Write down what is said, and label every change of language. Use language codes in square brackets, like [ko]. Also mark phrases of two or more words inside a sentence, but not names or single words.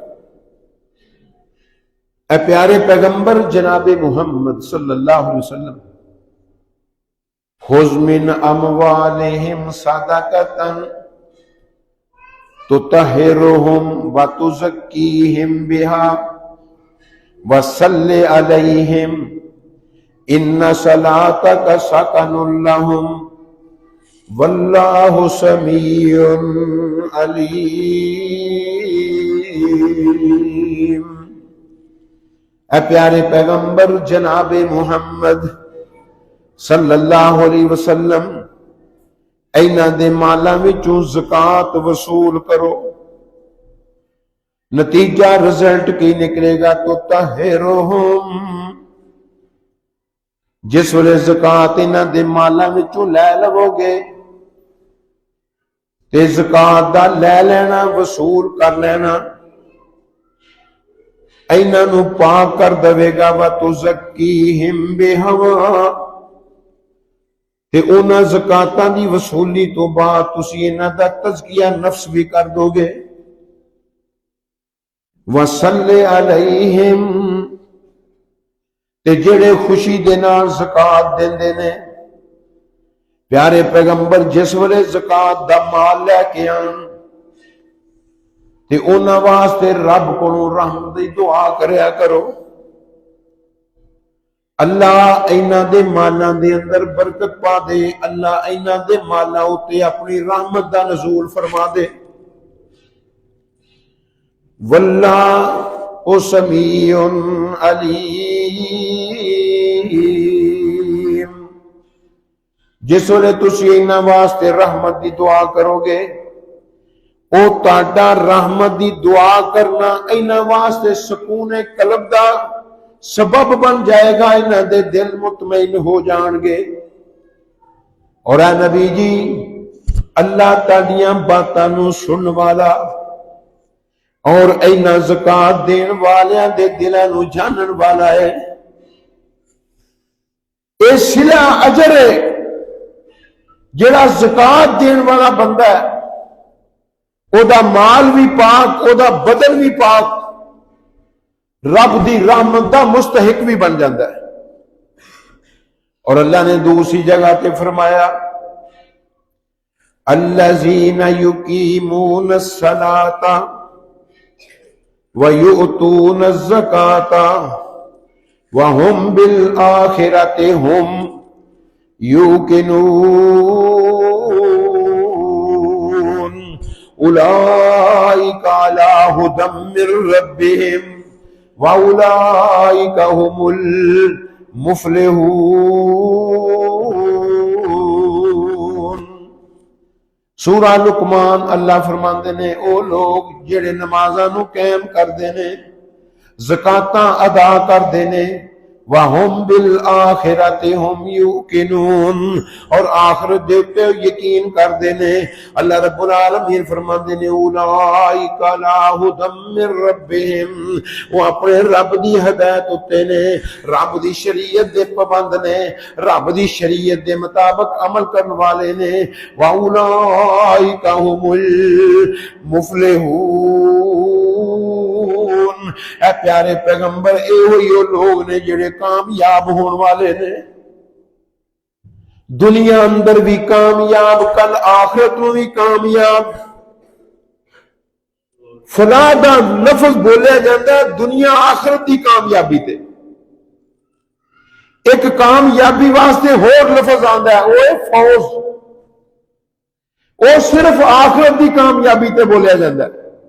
[pa] اے پیارے پیغمبر جناب محمد [ar] صلی اللہ علیہ وسلم، خذ من اموالہم صدقۃ تطہرہم وتزکیہم بہا وصلی علیہم ان صلاتک سکن لہم واللہ سمیع علیم۔ [pa] اے پیارے پیغمبر جناب محمد [ar] صلی اللہ علیہ وسلم، [pa] ایناں دے مالاں وچوں زکات وصول کرو، نتیجہ رزلٹ کی نکلے گا تو طہرہم، جس ویلے زکات انہاں دے مالاں وچوں لے لو گے تے زکات دا لے لینا وصول کر لینا ایناں نو پاک کر دے گا [ar] وتزکیہم بہا، [pa] تے انہاں زکاتاں دی وصولی تو بعد تسی انہاں دا تزکیہ نفس بھی کر دو گے۔ [ar] وصلی علیہم، [pa] تے جڑے خوشی دے نال زکات دیندے نے، پیارے پیغمبر جس ویلے زکات دا مال لے کے آن تے انہاں واسطے رب کولوں رحمت دی دعا کریا کرو، اللہ ایناں دے مالاں دے اندر برکت پا دے، اللہ ایناں دے مالاں اتے اپنی رحمت دا نزول فرما دے۔ [ar] واللہ سمیع علیم، [pa] جس ویلے تسی انہاں واسطے رحمت دی دعا کرو گے او تہاڈا رحمت دی دعا کرنا انہاں واسطے سکون قلب دا سبب بن جائے گا، انہاں دے دل مطمئن ہو جان گے۔ اور اے نبی جی، اللہ تہاڈیاں باتاں نو سنن والا اور ایناں زکات دین والیاں دے دلاں نو جانن والا ہے۔ اے صلہ اجر ہے، جڑا زکات دین والا بندہ ہے او دا مال بھی پاک، او دا بدن بھی پاک، رب دی رحمت دا مستحق بھی بن جاندہ ہے۔ [ur] اور اللہ نے دوسری جگہ پہ فرمایا [ar] الذین یقیمون الصلاۃ وَيُؤْتُونَ الزَّكَاةَ وَهُمْ بِالْآخِرَةِ هُمْ يُوقِنُونَ أُولَئِكَ عَلَى هُدًى مِّن رَّبِّهِمْ وَأُولَئِكَ هُمُ الْمُفْلِحُونَ۔ [pa] سورہ لقمان اللہ فرماندے نے او لوگ جڑے نمازاں نو قائم کردے نے، زکاتاں ادا کردے نے، [ar] وَهُمْ بِالْآخِرَةِ هُمْ يُوقِنُونَ، [pa] اور آخرت دے تے یقین کردے نے۔ اللہ [ar] رب العالمین [pa] فرماندے نے [ar] اولئک علی ھدی من ربہم، [pa] وہ اپنے رب دی ہدایت اتے نے، رب دی شریعت دے پابند نے، رب دی شریعت دے مطابق عمل کرن والے نے۔ [ar] وَأُولَئِكَ هُمُ الْمُفْلِحُونَ، [pa] اے پیارے پیغمبر اے ہوئی لوگ نے جڑے کامیاب ہون والے نے، دنیا اندر بھی کامیاب، کل آخرت میں بھی کامیاب۔ فلاح دا لفظ بولیا جاتا ہے دنیا آخرت دی کامیابی تے، ایک کامیابی واسطے ہور لفظ آندا ہے وہ ہے فوز، وہ صرف آخرت دی کامیابی تے بولیا جاتا ہے۔